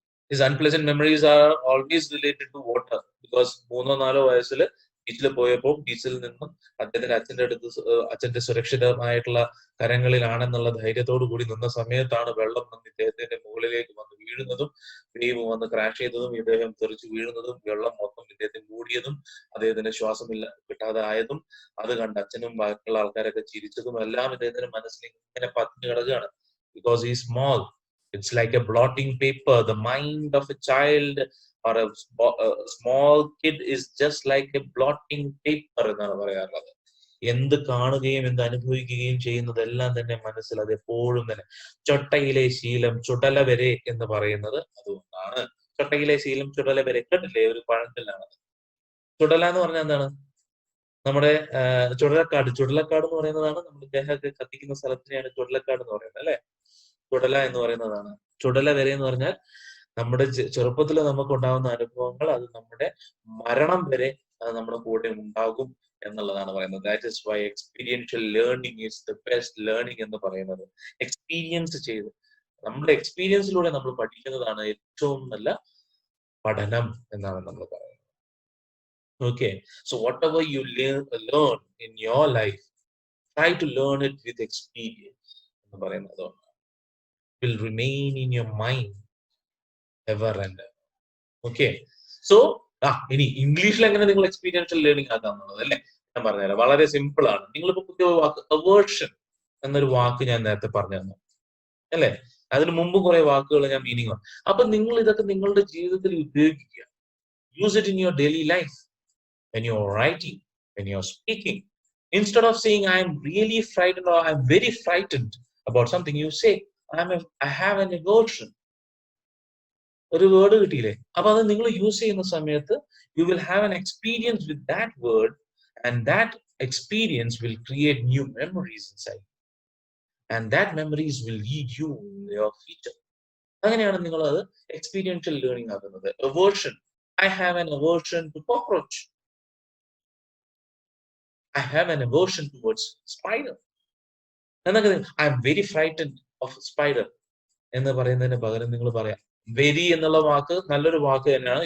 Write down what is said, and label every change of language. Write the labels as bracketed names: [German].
[English] His unpleasant memories are always related to water because [Malayalam] 3-4 വയസ്സിൽ ബീച്ചിൽ പോയപ്പോൾ ബീച്ചിൽ നിന്നും അദ്ദേഹത്തിന്റെ അച്ഛന്റെ അടുത്ത് അച്ഛന്റെ സുരക്ഷിതമായിട്ടുള്ള കരങ്ങളിലാണെന്നുള്ള ധൈര്യത്തോടു കൂടി നിന്ന സമയത്താണ് വെള്ളം വന്ന് ഇദ്ദേഹത്തിന്റെ മുകളിലേക്ക് വന്ന് വീഴുന്നതും വേവ് വന്ന് ക്രാഷ് ചെയ്തതും ഇദ്ദേഹം തെറിച്ചു വീഴുന്നതും വെള്ളം മൊത്തം ഇദ്ദേഹത്തെ മൂടിയതും അദ്ദേഹത്തിന് ശ്വാസമില്ല കിട്ടാതെ ആയതും അത് കണ്ട് അച്ഛനും ബാക്കിയുള്ള ആൾക്കാരൊക്കെ ചിരിച്ചതും എല്ലാം ഇദ്ദേഹത്തിന്റെ മനസ്സിൽ ഇങ്ങനെ പതിഞ്ഞു കിടക്കുകയാണ് [English] because he's small. It's like a blotting paper. The mind of a child or a small kid is just like a blotting paper [Malayalam] എന്നാണ് പറയാറുള്ളത്. എന്ത് കാണുകയും എന്ത് അനുഭവിക്കുകയും ചെയ്യുന്നതെല്ലാം തന്നെ മനസ്സിൽ അത് എപ്പോഴും തന്നെ ചൊട്ടയിലെ ശീലം ചുടല വരെ എന്ന് പറയുന്നത് അതുകൊണ്ടാണ്. ചൊട്ടയിലെ ശീലം ചുടല വരെ കേട്ടില്ലേ? ഒരു പഴഞ്ചൊല്ലാണ്. ചുടല എന്ന് പറഞ്ഞാൽ എന്താണ്? നമ്മുടെ ചുടലക്കാട് എന്ന് പറയുന്നതാണ് നമ്മുടെ ദേഹത്തെ കത്തിക്കുന്ന സ്ഥലത്തിനെയാണ് ചുടലക്കാട് എന്ന് പറയുന്നത് അല്ലെ? ചുടല എന്ന് പറയുന്നതാണ്. ചുടല വരെ എന്ന് പറഞ്ഞാൽ നമ്മുടെ ചെറുപ്പത്തിൽ നമുക്ക് ഉണ്ടാകുന്ന അനുഭവങ്ങൾ അത് നമ്മുടെ മരണം വരെ അത് നമ്മുടെ കൂടെ ഉണ്ടാകും എന്നുള്ളതാണ് പറയുന്നത്. [English] that is why experiential learning is the best learning [Malayalam] എന്ന് പറയുന്നത്. എക്സ്പീരിയൻസ് ചെയ്ത് നമ്മുടെ എക്സ്പീരിയൻസിലൂടെ നമ്മൾ പഠിക്കുന്നതാണ് ഏറ്റവും നല്ല പഠനം എന്നാണ് നമ്മൾ പറയുന്നത്. [English] Okay, so whatever you learn in your life, try to learn it with experience. [Malayalam] എന്ന് പറയുന്നത് [English] will remain in your mind ever and ever. [Malayalam] Okay, so ഇനി ഇംഗ്ലീഷിൽ എങ്ങനെ നിങ്ങൾ എക്സ്പീരിയൻഷ്യൽ ലേണിംഗ് ആക്കാന്നുള്ളത് അല്ലെ ഞാൻ പറഞ്ഞുതരാം. വളരെ സിമ്പിൾ ആണ്. നിങ്ങളിപ്പോ പുതിയ വാക്ക് അവേർഷൻ എന്നൊരു വാക്ക് ഞാൻ നേരത്തെ പറഞ്ഞു തന്നു അല്ലെ? അതിന് മുമ്പ് കുറെ വാക്കുകൾ ഞാൻ മീനിങ് പറഞ്ഞു. അപ്പൊ നിങ്ങൾ ഇതൊക്കെ നിങ്ങളുടെ ജീവിതത്തിൽ ഉപയോഗിക്കുക. [English] Use it in your daily life. When you're writing, when you're speaking, instead of saying I'm really frightened or I'm very frightened about something, you say I have an aversion. [Malayalam] ഒരു word കിട്ടിയില്ലേ? അപ്പൊ അത് നിങ്ങൾ use ചെയ്യുന്ന സമയത്ത് [English] you will have an experience with that word and that experience will create new memories inside and that memories will lead you in your future. [Malayalam] അങ്ങനെയാണ് നിങ്ങൾ അത് എക്സ്പീരിയൻഷ്യൽ ലേണിംഗ് ആക്കുന്നത്. [English] aversion, I have an aversion to cockroach. I have an aversion towards spider. I am very frightened of spider. [Malayalam] എന്ന് പറയുന്നതിന് പകരം നിങ്ങൾ പറയാം very എന്നുള്ള വാക്ക് നല്ലൊരു വാക്ക് തന്നെയാണ്.